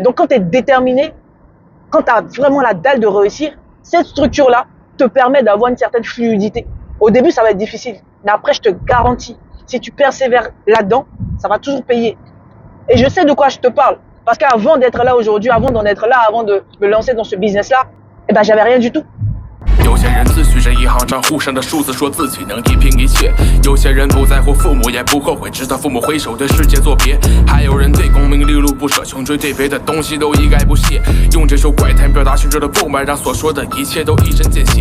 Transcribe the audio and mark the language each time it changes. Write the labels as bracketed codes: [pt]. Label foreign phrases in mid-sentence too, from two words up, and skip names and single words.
[fr] Donc quand tu es déterminé, quand tu as vraiment la dalle de réussir, cette structure-là te permet d'avoir une certaine fluidité. Au début, ça va être difficile. Mais après, je te garantis, si tu persévères là-dedans, ça va toujours payer. Et je sais de quoi je te parle. Parce qu'avant d'être là aujourd'hui, avant d'en être là, avant de me lancer dans ce business-là, eh ben, j'avais rien du tout. [zh] 有些人自诩着银行账户上的数字，说自己能一拼一切；有些人不在乎父母，也不后悔，直到父母挥手对世界作别；还有人对功名利禄不舍，穷追对别的东西都一概不屑。用这首怪谈表达群众的不满，让所说的一切都一针见血。